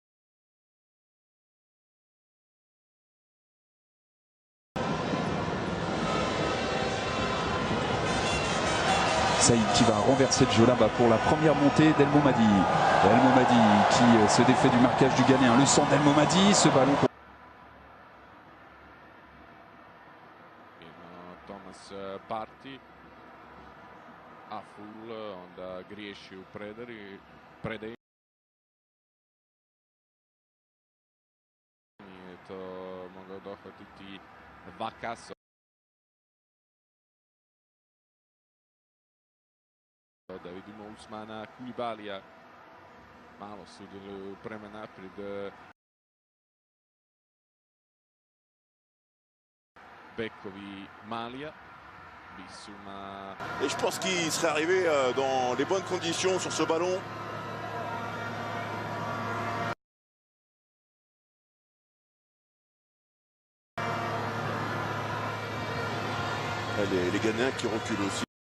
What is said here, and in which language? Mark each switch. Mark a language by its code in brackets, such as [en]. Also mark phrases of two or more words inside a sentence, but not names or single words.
[fr] Saïd qui va renverser le jeu là-bas pour la première montée d'El Momadi. El Momadi qui se défait du marquage du Ghanéen. Le centre d'El Momadi, ce ballon. Thomas Partey. [hr] Aful, onda griješi u predaji. Nije to mogao dohvatiti Wakaso. Da vidimo Ousmana Koulibalija, malo sudjeluju prema naprijed bekovi Malija, Bissouma. [fr] Et je pense qu'il serait arrivé dans les bonnes conditions sur ce ballon. Les Ghanéens qui reculent aussi.